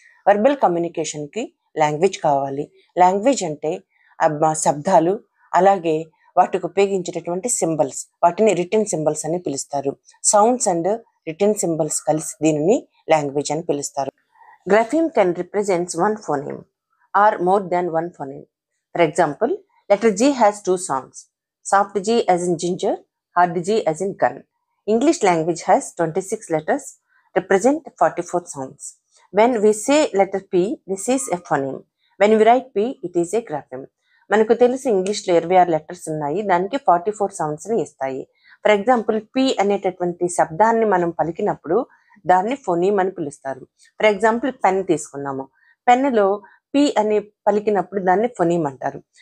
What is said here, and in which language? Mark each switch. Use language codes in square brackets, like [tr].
[te] Verbal కమ్యూనికేషన్కి language కావాలి. Language అంటే శబ్దాలు, అలాగే వాటికి ఉపయోగించేటటువంటి సింబల్స్, వాటిని రిటన్ సింబల్స్ అని పిలుస్తారు. సౌండ్స్ అండ్ రిటన్ సింబల్స్ కలిసి దీనిని లాంగ్వేజ్ అని పిలుస్తారు. [en] Grapheme can represents one phoneme or more than one phoneme. For example, letter G has two sounds. Soft G as in ginger, hard G as in gun. English language has 26 letters, represent 44 sounds. When we say letter P, this is a phoneme. When we write P, it is a grapheme. [te] మనకు తెలిసి ఇంగ్లీష్లో 26 letters ఉన్నాయి, దానికి 44 సౌండ్స్ని ఇస్తాయి. [en] for example, [te] P అనేటటువంటి శబ్దాన్ని మనం పలికినప్పుడు దాన్ని ఫోనీమ్ అని పిలుస్తారు. [en] for example, [te] పెన్ తీసుకున్నాము. పెన్నులో పి అని పలికినప్పుడు దాన్ని ఫోనీమ్ అంటారు.